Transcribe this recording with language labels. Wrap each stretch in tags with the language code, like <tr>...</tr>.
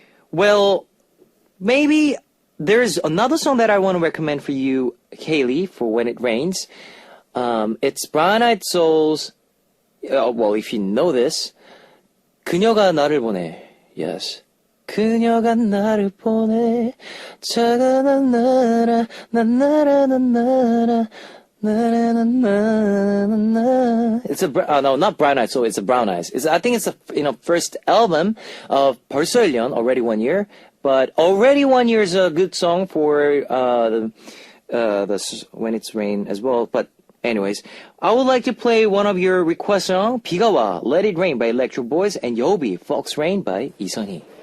<en>Well, maybe there's another song that I want to recommend for you, Kaylee, for when it rains. It's Brown Eyed Soul's, well, if you know this, 그녀가 나를 보내. Yes. 그녀가 나를 보내.</en> <ko>차가운 나라, 나나라, 나나라, 나나나나나.</ko> <en>It's no, not Brown Eyes, so it's a Brown Eyes. I think it's a first album of 벌써 1년, Already 1 Year. But Already 1 Year is a good song for the when it's rain as well. But Anyways, I would like to play one of your request song, 비가 와, Let It Rain by Electro Boys, and Yobi, Fox Rain by 이선희.</en>